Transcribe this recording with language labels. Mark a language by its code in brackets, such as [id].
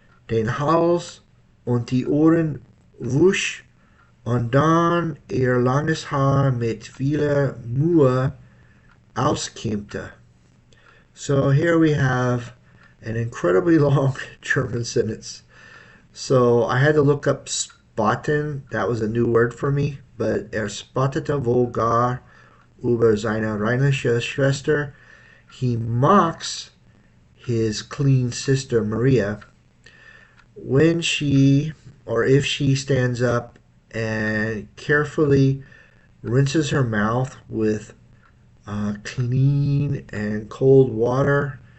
[de] den Hals und die Ohren wusch und dann ihr langes Haar mit vieler Mühe auskämmte. [en] So here we have an incredibly long German sentence. So I had to look up spotten. That was a new word for me. [de] But spottete wohl gar über seine rheinische Schwester. [en] He mocks his clean sister Maria when she, or if she, stands up and carefully rinses her mouth with clean and cold water.